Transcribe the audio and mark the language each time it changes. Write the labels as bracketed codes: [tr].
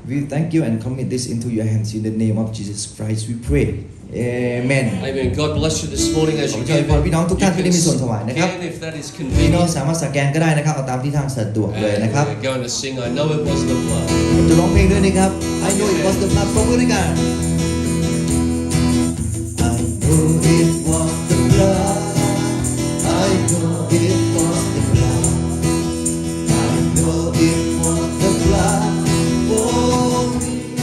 [en] We thank you and commit this into your hands in the name of Jesus Christ. We pray. Amen. Amen. God bless you this morning as [th] ขอ [en] you [th] เชิญ [en] give [th] พรพี่น้องทุกท่านที่ได้มีส่วนถวายนะครับ [en] If that is [th] พี่น้อง [en] convenient. [th] สามารถสแกนก็ได้นะครับเอาตามที่ทางสะดวกเลยนะครับ [en] And we're going to sing I Know It Was the Blood. [th] ผมจะร้องเพลงด้วยนะครับ [en] I know it was the blood [th] ปรบมือด้วยกัน [en] I know it was the blood I know it was the blood I know it was the blood for me